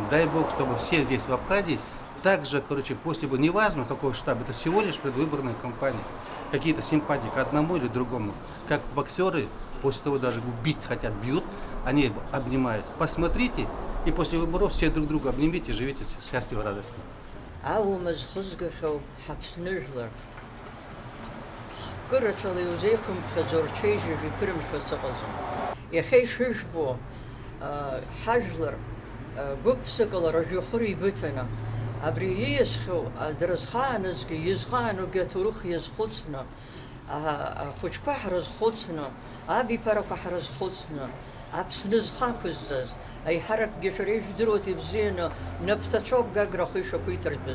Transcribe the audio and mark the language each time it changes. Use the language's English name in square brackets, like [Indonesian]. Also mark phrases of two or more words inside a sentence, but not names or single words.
[Russian] Дай Бог, чтобы все здесь в Абхазии также, короче, после боя, неважно какой штаб, это всего лишь предвыборная кампания. Какие-то симпатии к одному или другому. Как боксеры, после того даже убить хотят, бьют, они обнимаются. Посмотрите, и после выборов все друг друга обнимите, живите счастливо, радостно. [Abkhazian] Аумаз хызгахьоу ҳаԥсны жәлар. Ҳкыраҭәала иузеиқәымԥхьаӡо рҽеижьыжә иԥырымшәац ыҟаӡам. Иахьа ишыжәбо ҳажәлар гәык-ԥсыкала рыжәҩахыр еибыҭаны абри ииасхьоу дырзхаанызгьы изхааноугьы аҭоурых иазхәыцны, ахәыҷқәа ҳрызхәыцны, абиԥарақәа ҳрызхәыцны, Аԥсны зхақәызҵаз, аиҳаракгьы шәара ижәдыруеит ибзианы, напҭацәоуп Гагра ахы ишақәиҭартәыз.